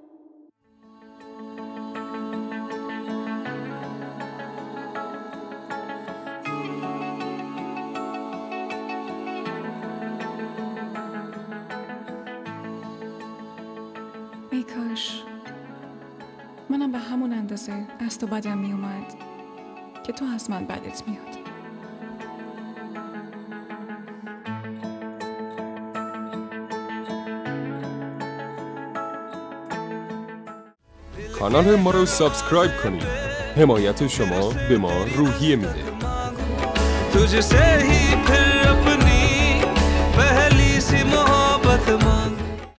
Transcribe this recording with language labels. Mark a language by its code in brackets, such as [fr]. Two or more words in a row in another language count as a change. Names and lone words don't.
[fa] ای کاش منم به همون اندازه از تو بدم می اومد که تو از من بدت میاد کانال ما رو سابسکرایب کنید حمایت شما به ما روحیه میده [ur] تجھ سے ہی پھر اپنی پہلی سی محبت مانگ